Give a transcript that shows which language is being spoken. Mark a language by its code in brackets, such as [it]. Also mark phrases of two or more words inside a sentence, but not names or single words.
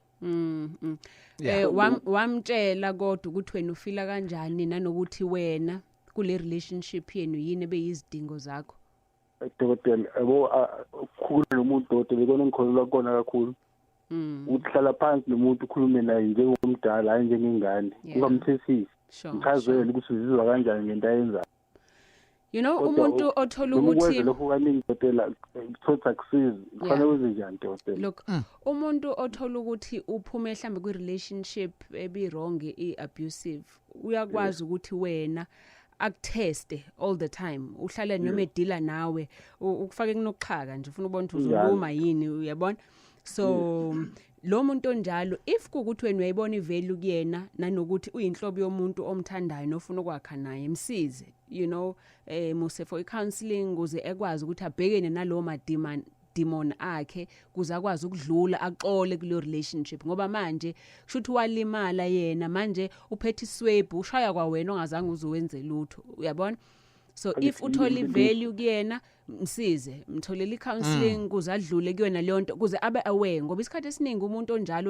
[zu] Wamtshela kodwa ukuthi wena ufila kanjani nanokuthi wena kule relationship yenu yini ebeyizidingo zakho. Dokotela ukukhuluma nomuntu dokotela ikona ngikholelwa kona kakhulu. Ukuhlala phansi nomuntu ukhulume naye njengomdala hayi njengengane ungamthethisi. Mchazele ukuthi uzizwa kanjani ngento ayenzayo. [en] You know [zu] umuntu othola ukuthi lokho kaningi dokotela kuthatha kusiza kufanele wenze njani dokotela. Look umuntu othola ukuthi uphume mhlambe kwi relationship ebi [en] wrong abusive [zu] uyakwazi ukuthi wena akuteste [en] all the time [zu] uhlale noma edila nawe ukufake kunoqhaka nje ufuna ubona ukuthi uzuluma yini uyabona. So lo muntu onjalo if kukuthi wena uyayibona ivalue kuyena nanokuthi uyinhlobo yomuntu omthandayo nofuna ukwakha naye msize [en] you know muse for counseling [zu] ukuze ekwazi ukuthi abhekene nalowo demon akhe kuze akwazi ukudlula aqole kulo relationship ngoba manje kushuthi walimala yena manje uphethe iswebhu ushaya kwa wena ongazange uzowenze lutho uyabona. So if uthola ivalue kuyena msize mtholele counseling kuze adlule kuyona leyo nto kuze abe aware ngoba isikhathi esiningi umuntu onjalo